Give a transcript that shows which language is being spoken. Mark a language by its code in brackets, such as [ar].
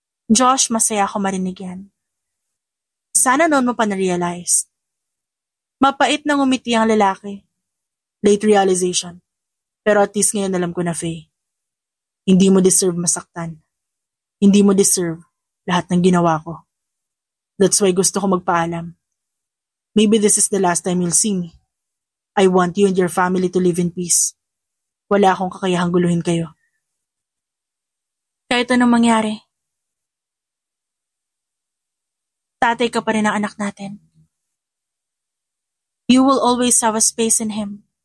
[tl] Josh, masaya ako marinig yan. Sana noon mo pa na-realize. Mapait na ngumiti ang lalaki. Late realization. Pero at least ngayon alam ko na, Faye. Hindi mo deserve masaktan. Hindi mo deserve lahat ng ginawa ko. That's why gusto ko magpaalam. [en] Maybe this is the last time you'll see me. I want you and your family to live in peace. [tl] Wala akong kakayahang guluhin kayo. Kahit anong mangyari, tatay ka pa rin ang anak natin. [en] You will always have a space in him.